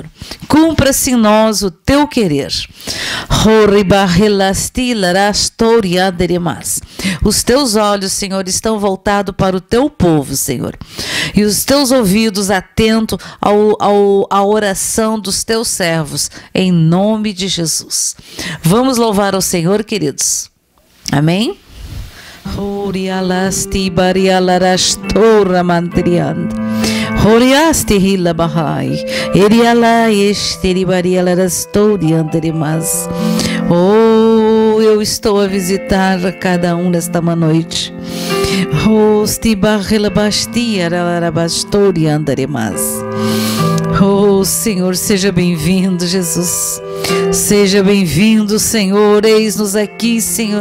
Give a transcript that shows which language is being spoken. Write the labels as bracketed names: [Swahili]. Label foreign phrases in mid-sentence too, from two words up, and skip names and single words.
[Portuguese] Cumpra-se em nós o Teu querer. Os Teus olhos, Senhor, estão voltados para o Teu povo, Senhor, e os Teus ouvidos atentos à oração dos Teus servos, em nome de Jesus. Vamos louvar ao Senhor, queridos. Amém? Horialasti barialarastora mantriand. Horiasti hila bahai. Eriala esteri barialarastoriandremas. Oh, eu estou a visitar cada um nesta noite. Hosti barrelabastoriandremas. Oh, Senhor, seja bem-vindo, Jesus. Seja bem-vindo, Senhor. Eis-nos aqui, Senhor.